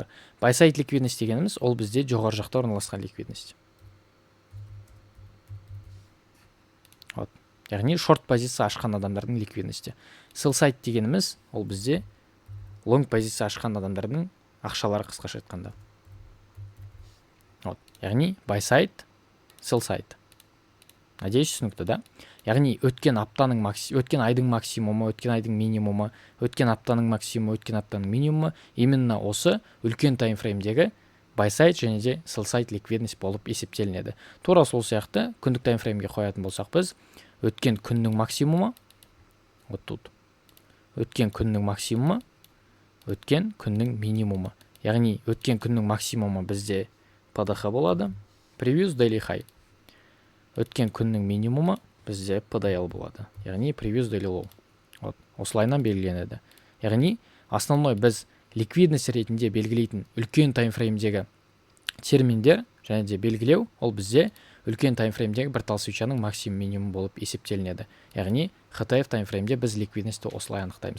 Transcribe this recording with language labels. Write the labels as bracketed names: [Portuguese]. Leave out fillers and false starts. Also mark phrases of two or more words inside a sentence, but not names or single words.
[English] Buy side [Kazakh] ликвидность дегеніміз ол бізде жоғары жақта орналасқан ликвидность. Яғни шорт позиция ашқан адамдардың ликвидності. [English] Sell side [Kazakh] дегеніміз ол бізде long позиция ашқан адамдардың ақшалары, қысқаша айтқанда. [English] Яғни buy side, sell side. [Kazakh] Надеюсь, түсінікті, да? Яғни өткен айдың максимумы, өткен айдың минимумы, өткен аптаның максимумы, өткен аптаның минимумы именно осы үлкен таймфреймдегі [English] buy side [Kazakh] және де [English] sell side [Kazakh] ликвидность болып есептелінеді. Тура сол сияқты күндік таймфреймге қоятын болсақ, біз өткен күннің максимумы, өткен күннің максимумы, өткен күннің минимумы. Яғни өткен күннің максимумы бізде PDH болады, [English] previous daily high. [Kazakh] Өткен күннің минимумы бізде PDL болады. [English] Яғни previous daily low. [Kazakh] Осылайынан белгіленеді. Яғни основной біз ликвидность ретінде белгілейтін үлкен таймфреймдегі терминдер және де белгілеу, ол бізде үлкен таймфреймдегі бір тал свечаның максимум минимум болып есептелінеді. Яғни HTF таймфреймде біз ликвидностьті осылай анықтаймыз.